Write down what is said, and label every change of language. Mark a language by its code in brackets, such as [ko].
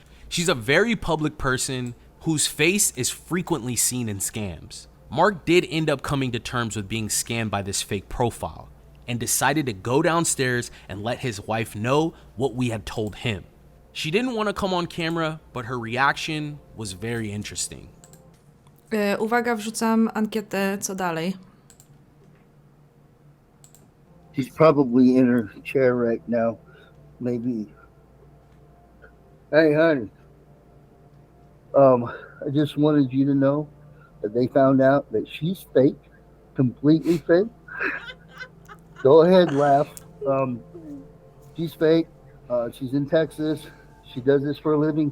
[en] She's a very public person whose face is frequently seen in scams. Mark did end up coming to terms with being scammed by this fake profile and decided to go downstairs and let his wife know what we had told him. She didn't want to come on camera, but her reaction was very interesting. [pl] Uwaga, wrzucam ankietę, co dalej? [en] She's probably in her chair right now. Maybe. Hey, honey. I just wanted you to know that they found out that she's fake, completely fake. Go ahead, laugh. She's fake. She's in Texas. She does this for a living.